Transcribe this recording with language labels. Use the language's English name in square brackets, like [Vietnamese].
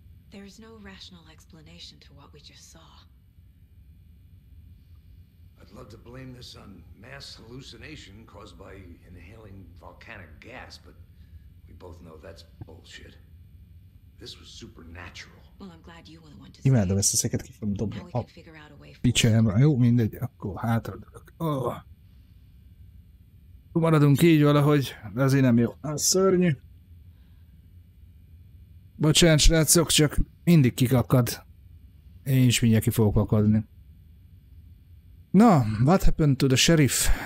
[English] There is no rational explanation to what we just saw. I'd love to blame this on mass hallucination caused by inhaling volcanic gas, but we both know that's bullshit. This was supernatural. Well, I'm glad you were the one to [Hungarian] Imádom ezt a szeket ki fogom dobni. A picsámra. Jó, mindegy, akkor hátradőlök. Maradunk így valahogy, de azért nem jó. Az szörnyű. Bocsánat, srácok, csak mindig kikakad. Én is mindjárt ki fogok akadni. [English] Na, what happened to the sheriff?